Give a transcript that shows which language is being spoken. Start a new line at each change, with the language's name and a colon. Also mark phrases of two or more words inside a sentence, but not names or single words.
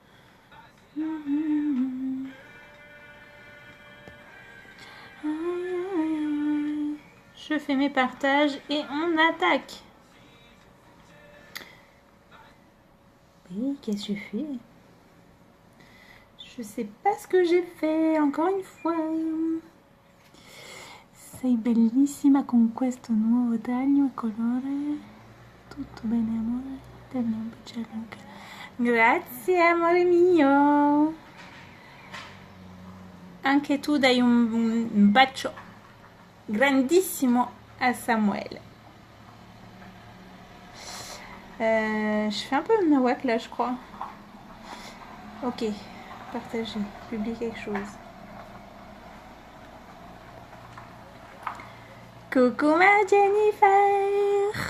French: Je fais mes partages et on attaque. Oui, qu'est-ce que je fais? Je sais pas ce que j'ai fait, encore une fois.
Italian: Sei bellissima con questo nuovo taglio e colore. Tutto bene, amore? Dammi un bacione anche. Grazie, amore mio. Anche tu dai un bacio grandissimo à Samuel.
French: Je fais un peu de nawak là, je crois. Ok, partager, publier quelque chose. Coucou ma Jennifer.